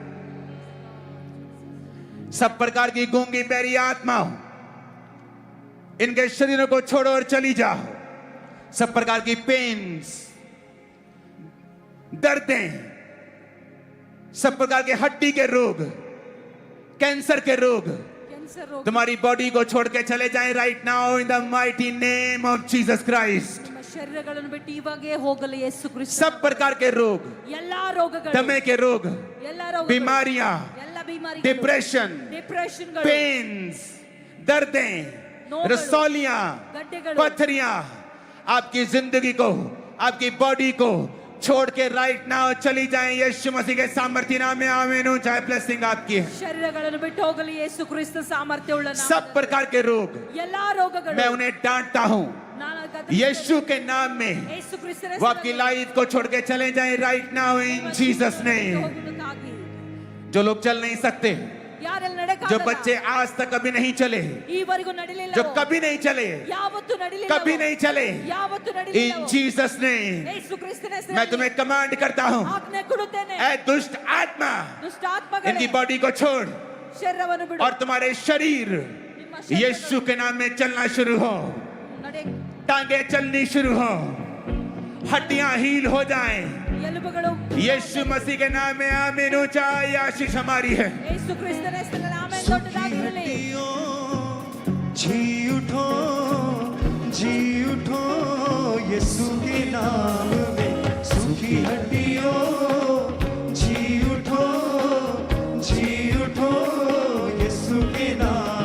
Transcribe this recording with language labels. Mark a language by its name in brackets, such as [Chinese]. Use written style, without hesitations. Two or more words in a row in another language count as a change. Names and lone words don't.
[Hindi] सब प्रकार की गूंगी बहरी आत्माओं, इनके शरीरों को छोड़ो और चली जाओ। सब प्रकार की पेन्स, दर्दें, सब प्रकार के हड्डी के रोग, कैंसर के रोग तुम्हारी बॉडी को छोड़ के चले जाएं [English] right now in the mighty name of Jesus Christ. [Kannada] ಶರೀರಗಳನ್ನು ಬಿಟ್ಟು ಇವಾಗೇ ಹೋಗಲಿ ಯೇಸು ಕ್ರಿಸ್ತ। [Hindi] सब प्रकार के रोग, [Kannada] ಎಲ್ಲಾ ರೋಗಗಳು, [Hindi] दमे के रोग, [Kannada] ಎಲ್ಲಾ ರೋಗಗಳು, [Hindi] बीमारियां, [Kannada] ಎಲ್ಲಾ बीमारिಗಳು, [Hindi] डिप्रेशन, पेन्स, दर्दें, रसौलियां, [Kannada] गड्ढेಗಳು, [Hindi] पत्थरियां आपकी जिंदगी को, आपकी बॉडी को छोड़ के [English] right now [Hindi] चली जाएं यीशु मसीह के सामर्थ्य नाम में। आमीन। चाहे ब्लेसिंग आपकी है। [Kannada] ಶರೀರಗಳನ್ನು ಬಿಟ್ಟು ಹೋಗಲಿ ಯೇಸು ಕ್ರಿಸ್ತ ಸಾಮರ್ಥ್ಯವುಳ್ಳ ನಾಮ। [Hindi] सब प्रकार के रोग [Kannada] ಎಲ್ಲಾ ರೋಗಗಳು [Hindi] मैं उन्हें डांटता हूं यीशु के नाम में। [Kannada] ಯೇಸು ಕ್ರಿಸ್ತನ [Hindi] वो आपकी लाइफ को छोड़ के चले जाएं [English] right now in Jesus name. [Hindi] जो लोग चल नहीं सकते, [Kannada] ಯಾರೆಲ್ಲ ನಡೆಕ [Hindi] जो बच्चे आज तक कभी नहीं चले, [Kannada] ಈವರೆಗೂ ನಡಿಲಿಲ್ಲ, [Hindi] जो कभी नहीं चले, [Kannada] ಯಾವತ್ತೂ ನಡಿಲಿಲ್ಲ, [Hindi] कभी नहीं चले, [Kannada] ಯಾವತ್ತೂ ನಡಿಲಿಲ್ಲ, [English] in Jesus name [Kannada] ಯೇಸು ಕ್ರಿಸ್ತನ ಹೆಸರಲ್ಲಿ [Hindi] मैं तुम्हें कमांड करता हूं, [Kannada] ಆಜ್ಞೆ ಕೊಡುತ್ತೇನೆ। [Hindi] ऐ दुष्ट आत्मा, [Kannada] ದುಷ್ಟ ಆತ್ಮಗಳೇ [Hindi] इनकी बॉडी को छोड़ [Kannada] ಶರೀರವನ್ನು ಬಿಡು, [Hindi] और तुम्हारे शरीर [Kannada] ನಿಮ್ಮ ಶರೀರ [Hindi] यीशु के नाम में चलना शुरू हो। [Kannada] ನಡೆ, [Hindi] टांगे चलनी शुरू हो, हड्डियां हील हो जाएं [Kannada] ಎಲುಬುಗಳು [Hindi] यीशु मसीह के नाम में। आमीन। ऊंचा ये आशीष हमारी है। [Kannada] ಯೇಸು ಕ್ರಿಸ್ತನ ಹೆಸರಲ್ಲಿ ಆಮೆನ್ ದೊಡ್ಡದಾಗಿರಲಿ। [Hindi] जी उठो, जी उठो यीशु के नाम में, सूखी हड्डियों जी उठो, जी उठो यीशु के नाम।